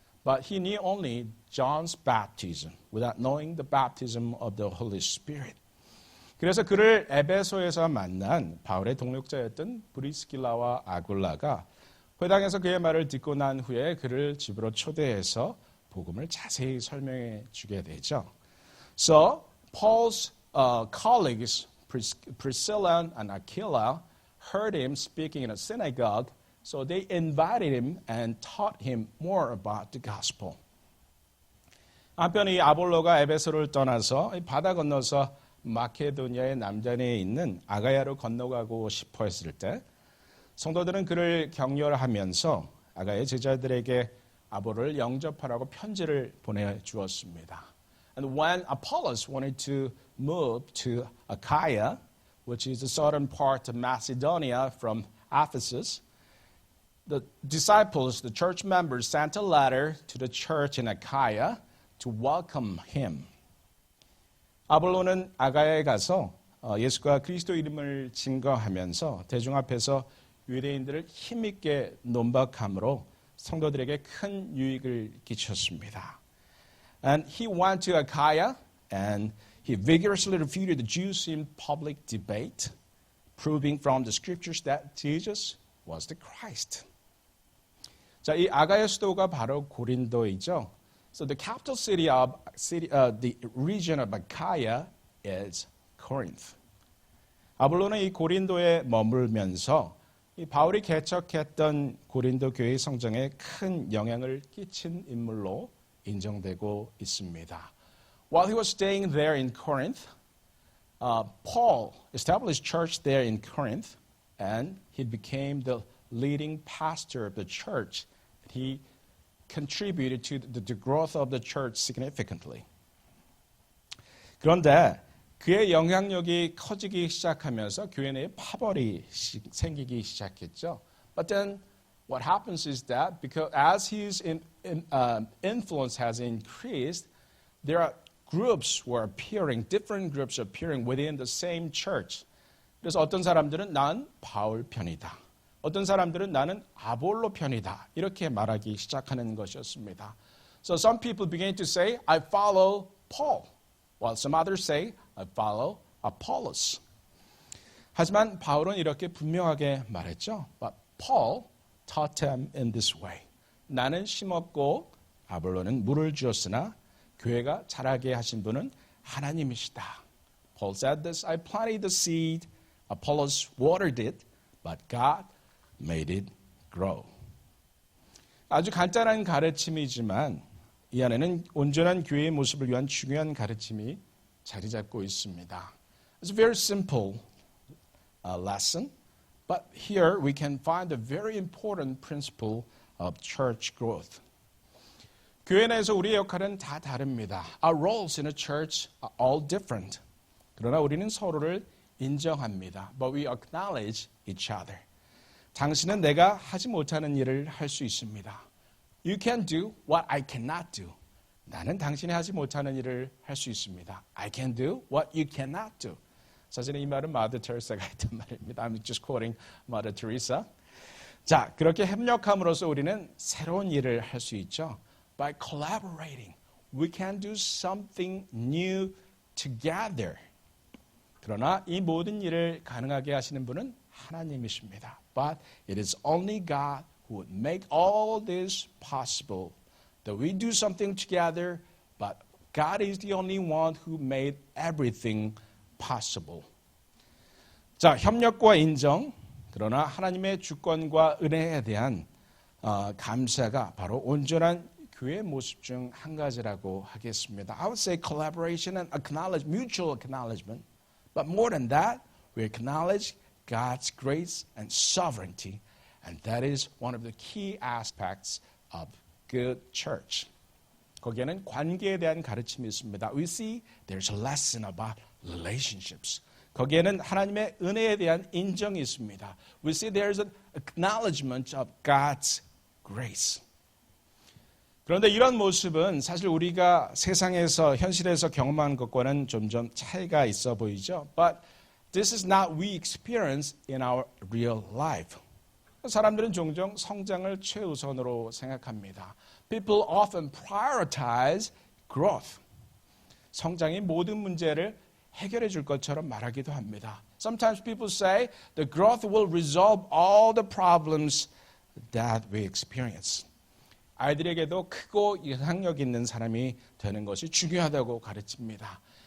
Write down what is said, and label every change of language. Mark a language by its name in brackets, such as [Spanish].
[English] But he knew only John's baptism without knowing the baptism of the Holy Spirit. [Korean] 그래서 그를 에베소에서 만난 바울의 동역자였던 브리스길라와 아굴라가 회당에서 그의 말을 듣고 난 후에 그를 집으로 초대해서 복음을 자세히 설명해 주게 되죠. [English] So Paul's colleagues Priscilla and Aquila heard him speaking in a synagogue, so they invited him and taught him more about the gospel. [Korean] 한편 이 아볼로가 에베소를 떠나서 바다 건너서 마케도니아의 남단에 있는 아가야로 건너가고 싶어 했을 때 성도들은 그를 격려하면서 아가야 제자들에게 아볼로를 영접하라고 편지를 보내주었습니다. [English] And when Apollos wanted to move to Achaia, which is the southern part of Macedonia from Ephesus, the disciples, the church members, sent a letter to the church in Achaia to welcome him. [Korean] 아볼로는 아가야에 가서 예수가 그리스도 이름을 증거하면서 대중 앞에서 유대인들을 힘있게 논박함으로 성도들에게 큰 유익을 끼쳤습니다. [English] And he went to Achaia and he vigorously refuted the Jews in public debate, proving from the scriptures that Jesus was the Christ. [Korean] 자, 이 아가야 수도가 바로 고린도이죠. [English] So the capital city of the region of Achaia is Corinth. [Korean] 아볼로는 이 고린도에 머물면서 이 바울이 개척했던 고린도 교회 성장에 큰 영향을 끼친 인물로 인정되고 있습니다. [English] While he was staying there in Corinth, Paul established church there in Corinth, and he became the leading pastor of the church. He contributed to the growth of the church significantly. [Korean] 그런데 그의 영향력이 커지기 시작하면서 교회 내에 파벌이 생기기 시작했죠. [English] But then what happens is that because as his influence has increased, there are groups were appearing, different groups appearing within the same church. [Korean] 그래서 어떤 사람들은 난 바울 편이다. 어떤 사람들은 나는 아볼로 편이다. 이렇게 말하기 시작하는 것이었습니다. [English] So some people began to say, I follow Paul, while some others say, I follow Apollos. [Korean] 하지만 바울은 이렇게 분명하게 말했죠. [English] But Paul taught them in this way. [Korean] 나는 심었고 아볼로는 물을 주었으나 교회가 자라게 하신 분은 하나님이시다. [English] Paul said this, I planted the seed, Apollos watered it, but God made it grow. [Korean] 아주 간단한 가르침이지만 이 안에는 온전한 교회의 모습을 위한 중요한 가르침이 자리 잡고 있습니다. [English] It's a very simple lesson, but here we can find a very important principle of church growth. [Korean] 교회 내에서 우리의 역할은 다 다릅니다. [English] Our roles in a church are all different. [Korean] 그러나 우리는 서로를 인정합니다. [English] But we acknowledge each other. [Korean] 당신은 내가 하지 못하는 일을 할 수 있습니다. [English] You can do what I cannot do. [Korean] 나는 당신이 하지 못하는 일을 할 수 있습니다. [English] I can do what you cannot do. [Korean] 사실은 이 말은 마더 테레사가 했던 말입니다. [English] I'm just quoting Mother Teresa. [Korean] 자, 그렇게 협력함으로써 우리는 새로운 일을 할 수 있죠. [English] By collaborating, we can do something new together. [Korean] 그러나 이 모든 일을 가능하게 하시는 분은 하나님이십니다. [English] But it is only God who would make all this possible. That we do something together, but God is the only one who made everything possible. [Korean] 자, 협력과 인정, 그러나 하나님의 주권과 은혜에 대한 감사가 바로 온전한 교회의 모습 중 한 가지라고 하겠습니다. [English] I would say collaboration and mutual acknowledgement. But more than that, we acknowledge God's grace and sovereignty. And that is one of the key aspects of good church. [Korean] 거기에는 관계에 대한 가르침이 있습니다. [English] We see there's a lesson about relationships. [Korean] 거기에는 하나님의 은혜에 대한 인정이 있습니다. [English] We see there's an acknowledgement of God's grace. [Korean] 그런데 이런 모습은 사실 우리가 세상에서 현실에서 경험하는 것과는 점점 차이가 있어 보이죠. [English] But this is not we experience in our real life. [Korean] 사람들은 종종 성장을 최우선으로 생각합니다. [English] People often prioritize growth. [Korean] 성장이 모든 문제를 해결해 줄 것처럼 말하기도 합니다. [English] Sometimes people say the growth will resolve all the problems that we experience. [Korean] 아이들에게도 크고 영향력 있는 사람이 되는 것이 중요하다고 가르칩니다.